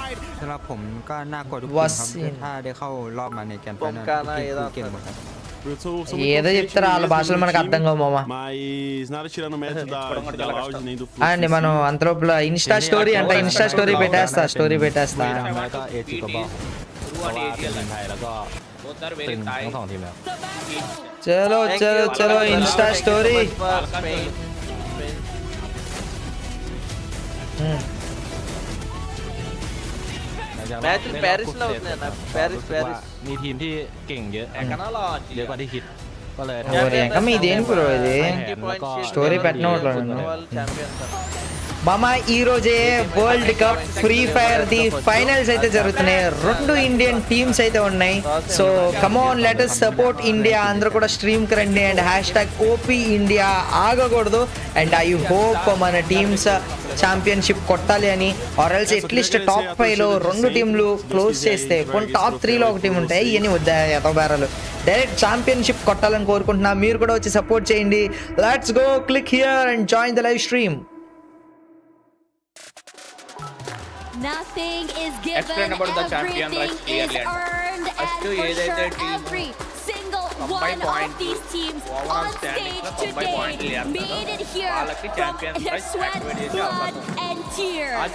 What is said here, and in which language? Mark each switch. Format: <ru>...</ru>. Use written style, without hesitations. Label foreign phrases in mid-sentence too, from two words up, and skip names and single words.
<te>ఏదో చెప్తారా వాళ్ళ భాషలో మనకు అర్థం కావు మామ అండి మనం అంతలోపల</te> <en>insta story</en> <te>అంటే</te> <en>insta story</en> <te>పెట్టేస్తా</te> <hi>चलो चलो चलो</hi> <en>insta story</en> <te>మ్యాచ్ ప్యారిస్ లో అవుతుంది అన్న ప్యారిస్</te> <th>มีทีมที่เก่งเยอะเยอะกว่าที่คิดก็เลย</th> <te>ఇంకా మీదేం బ్రో ఇది స్టోరీ పెట్టినట్లు మామ ఈ రోజే</te> <en>world cup Free Fire the finals</en> <te>అయితే జరుగుతున్నాయి రెండు</te> <en>Indian teams</en> <te>అయితే ఉన్నాయి</te> <en>so come on let us support India</en> <te>అందరూ కూడా స్ట్రీమ్ కి రండి అండ్ #OP ఇండియా ఆగకూడదు</te> <en>and I hope</en> <te>మన టీమ్స్ ఛాంపియన్షిప్ కొట్టాలి అని</te> <en>or else atleast top 5</en> <te>లో రెండు టీంలు క్లోజ్ చేస్తే కొన్ని టాప్ 3 లో ఒక టీం ఉంటాయి ఇవన్నీ వద్దా ఎతబేరాలు</te> <en>direct championship</en> <te>కొట్టాలని కోరుకుంటున్నా మీరు కూడా వచ్చి సపోర్ట్ చేయండి</te> <en>let's go click here and join the live stream Nothing is given, everything is earned, and for sure every single one of these teams on stage today made it here from their sweat, blood and tears.</en>